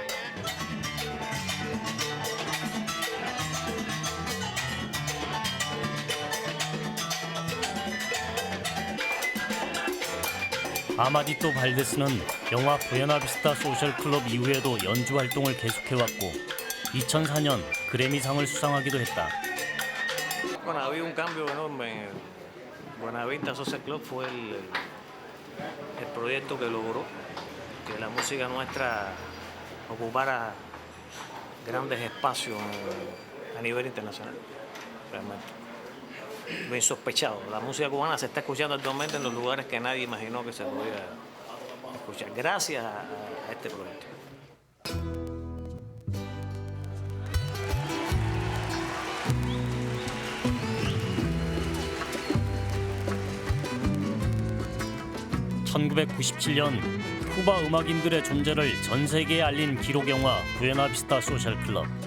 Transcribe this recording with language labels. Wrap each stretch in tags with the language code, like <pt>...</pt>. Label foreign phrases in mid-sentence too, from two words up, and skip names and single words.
<ko>아마디토 발데스는 영화 부에나비스타 소셜 클럽 이후에도 연주 활동을 계속해왔고 2004년 그래미상을 수상하기도 했다.</ko> <es>Bueno, ha habido un cambio enorme. Buenavista Social Club fue el proyecto que logró que la música nuestra ocupara grandes espacios a nivel internacional. Realmente. Lo insospechado. La música cubana se está escuchando actualmente en los lugares que nadie imaginó que se podía escuchar. Gracias a este proyecto.</es> <ko>(1997년) 쿠바 음악인들의 존재를 전 세계에 알린 기록 영화 부에나비스타 소셜 클럽.</ko>